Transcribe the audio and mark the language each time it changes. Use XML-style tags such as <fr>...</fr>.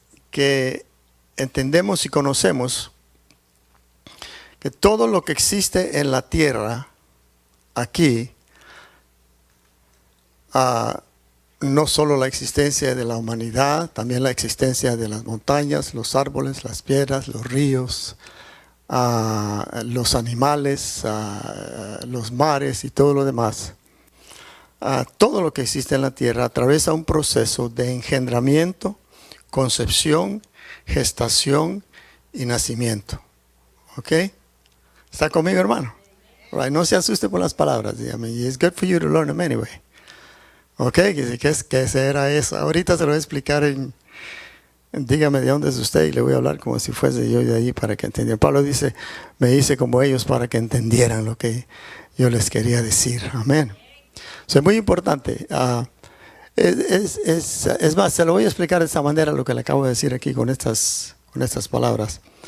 <es>Que entendemos y conocemos que todo lo que existe en la tierra aquí, no solo la existencia de la humanidad, también la existencia de las montañas, los árboles, las piedras, los ríos, los animales, los mares y todo lo demás. Todo lo que existe en la tierra atraviesa un proceso de engendramiento, concepción, gestación y nacimiento. ¿Ok? ¿Está conmigo, hermano?</es> <en>Right.</en> <es>No se asuste por las palabras. Dígame,</es> <en>it's good for you to learn them anyway.</en> <es>Ok, ¿qué será eso? Ahorita se lo voy a explicar dígame de dónde es usted y le voy a hablar como si fuese yo de allí para que entendiera. Pablo dice, me hice como ellos para que entendieran lo que yo les quería decir. Amén. Es muy importante. Es más, se lo voy a explicar de esta manera lo que le acabo de decir aquí con estas palabras.</es>